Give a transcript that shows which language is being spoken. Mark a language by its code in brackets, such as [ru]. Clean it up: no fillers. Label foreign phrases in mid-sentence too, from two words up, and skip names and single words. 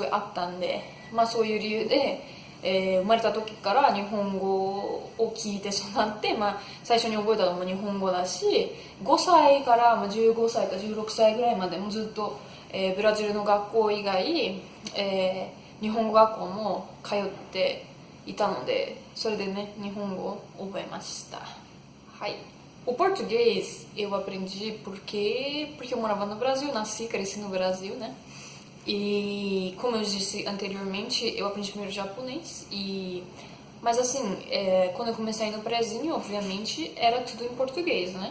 [ja] いあったんで、そういう理由で、生まれた時から日本語を聞いて育って、最初に覚えたのも日本語だし、5歳から15歳か16歳ぐらいまでもずっと、ブラジルの学校以外、日本語学校も通っていたのde, それでね日本語を覚えました。 [pt] はい。O português eu aprendi porque eu morava no Brasil, nasci, cresci no Brasil, né? E como eu disse anteriormente, eu aprendi primeiro japonês mas assim, quando eu comecei a ir no prezinho, obviamente, era tudo em português, né?